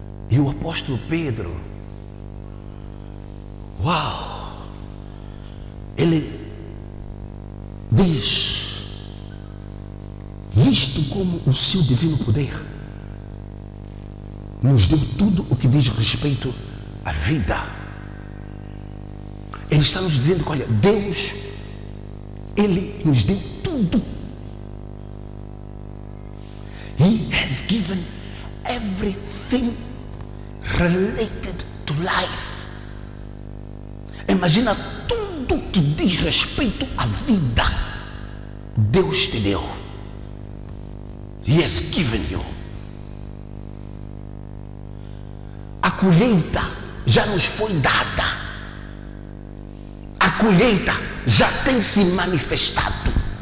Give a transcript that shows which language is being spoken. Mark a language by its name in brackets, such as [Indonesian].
[Portuguese] E o apóstolo Pedro, uau, ele diz, visto como o seu divino poder nos deu tudo o que diz respeito à vida. Ele está nos dizendo que, olha, Deus, ele nos deu tudo. [English] He has given everything related to life. [Portuguese] Imagina tudo que diz respeito à vida. Deus te deu. [English] He has given you. [Portuguese] A colheita já nos foi dada. A colheita já tem se manifestado.